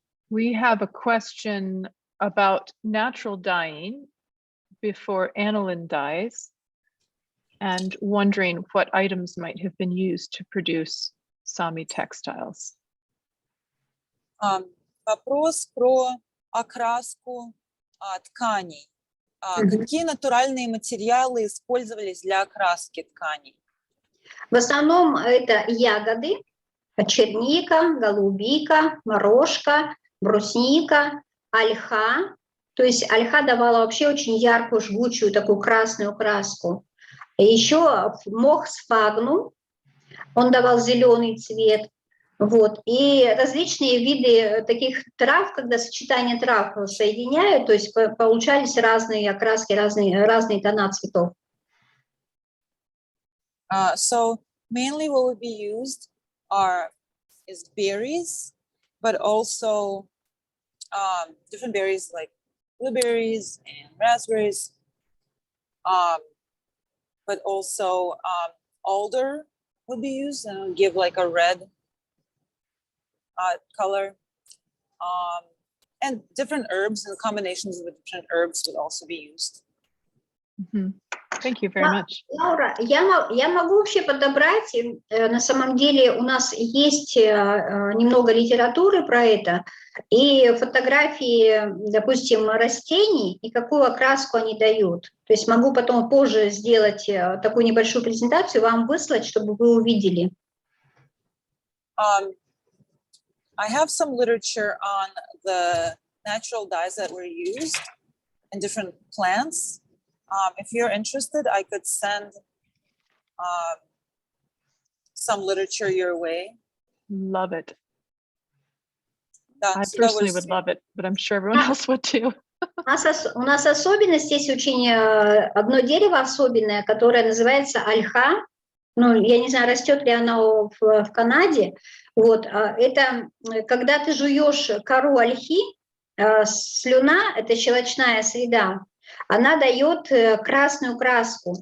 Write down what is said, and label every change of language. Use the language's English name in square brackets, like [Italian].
[English] We have a question about natural dyeing before aniline dyes, and wondering what items might have been used to produce Sami textiles. [Russian] Вопрос про окраску тканей. Какие натуральные материалы использовались для окраски тканей? В основном это ягоды, черника, голубика, морожка, брусника, ольха. То есть ольха давала вообще очень яркую, жгучую такую красную краску. Еще мох сфагнум, он давал зеленый цвет. Вот. И различные виды таких трав, когда сочетание трав соединяют, то есть получались разные окраски, разные тона цветов. [English] So mainly what would be used is berries, but also different berries like blueberries and raspberries, but also alder would be used and give like a red color, and different herbs and combinations with different herbs would also be used. Thank you very much. [Russian] Лаура, я могу вообще подобрать, на самом деле у нас есть немного литературы про это, и фотографии, допустим, растений, и какую окраску они дают. То есть могу потом позже сделать такую небольшую презентацию, вам выслать, чтобы вы увидели. [English] I have some literature on the natural dyes that were used in different plants. If you're interested, I could send some literature your way. Love it. [Russian] Да, [English] I [Russian] с [English] personally would [Russian] удовольствием. [English] love it, but I'm sure everyone else would too. [Russian] У нас особенность, есть очень одно дерево особенное, которое называется ольха. Ну, я не знаю, растет ли оно в Канаде. Вот, это когда ты жуешь кору ольхи, слюна, это щелочная среда, она дает красную краску.